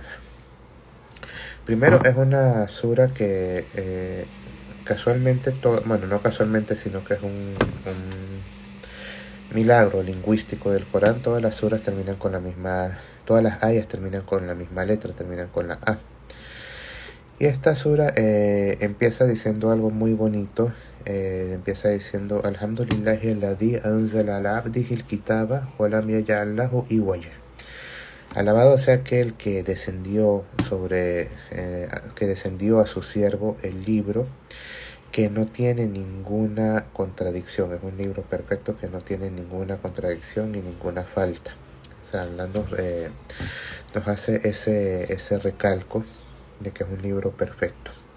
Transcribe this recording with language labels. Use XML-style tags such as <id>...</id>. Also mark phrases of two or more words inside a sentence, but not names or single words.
<es>Primero, es una sura que casualmente, no casualmente, sino que es un milagro lingüístico del Corán. Todas las suras terminan con la misma, todas las ayas terminan con la misma letra, terminan con la A. Y esta sura empieza diciendo algo muy bonito. Empieza diciendo:</es> <ar>الحمد لله الذي أنزل على عبده الكتاب ولم يجعل له عوجا.</ar> <es>Alabado sea aquel que descendió a su siervo el libro, que no tiene ninguna contradicción. Es un libro perfecto que no tiene ninguna contradicción ni ninguna falta. O sea, Allah nos hace ese recalco de que es un libro perfecto.</es>